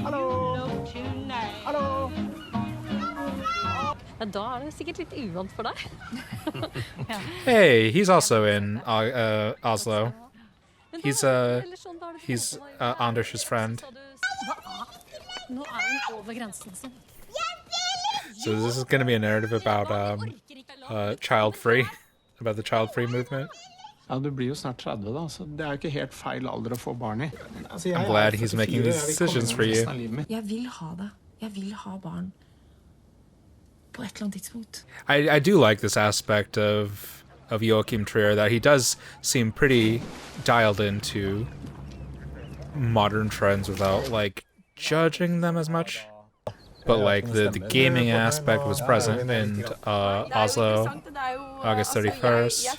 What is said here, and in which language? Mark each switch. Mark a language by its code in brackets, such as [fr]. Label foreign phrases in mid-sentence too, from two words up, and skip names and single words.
[en] Hey, he's also in Oslo. He's Anders' friend. So this is going to be a narrative about child-free, about the child-free movement. [no] Ja, du blir jo snart 30 da, så det jo ikke helt feil alder å få barn I. [en] I'm glad he's making these decisions for you. [no] Jeg vil ha det. Jeg vil ha barn. På et eller annet tidspunkt. [en] I do like this aspect of Joachim Trier, that he does seem pretty dialed into modern trends without like judging them as much. But like the gaming aspect was present in Oslo, August 31st.